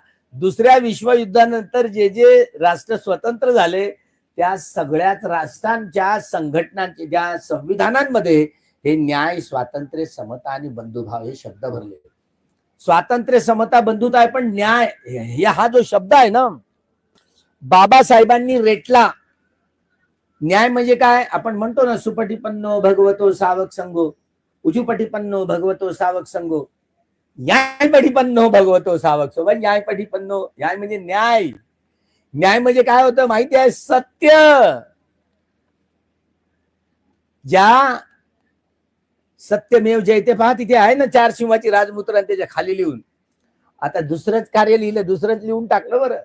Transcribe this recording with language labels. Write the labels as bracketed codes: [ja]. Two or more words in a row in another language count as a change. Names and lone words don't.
[mr] दुसऱ्या विश्वयुद्धानंतर जे जे राष्ट्र स्वतंत्र झाले, त्या सगळ्याच राष्ट्रांच्या संघटनांचे, ज्या संविधानांमध्ये हे न्याय, स्वातंत्र्य, समता आणि बंधुभाव हे शब्द भरले. स्वातंत्र्य, समता, बंधुता आहे, पण न्याय हा जो शब्द आहे ना, बाबासाहेबांनी रेटला. न्याय म्हणजे काय, आपण म्हणतो ना, [pi] सुपटिपन्नो भगवतो सावक संगो, उजुपटिपन्नो भगवतो सावक संगो, न्यायपटिपन्नो भगवतो सावक संगो. न्यायपटिपन्नो, [mr] न्याय म्हणजे न्याय. न्याय म्हणजे काय होतं माहिती आहे, सत्य. ज्या [sa] सत्यमेव जयते, [mr] पहा तिथे आहे ना 4 सिंहाची राजमुद्रा, त्याच्या खाली लिहून. आता दुसरंच कार्य लिहिलं, दुसरंच लिहून टाकलं बरं.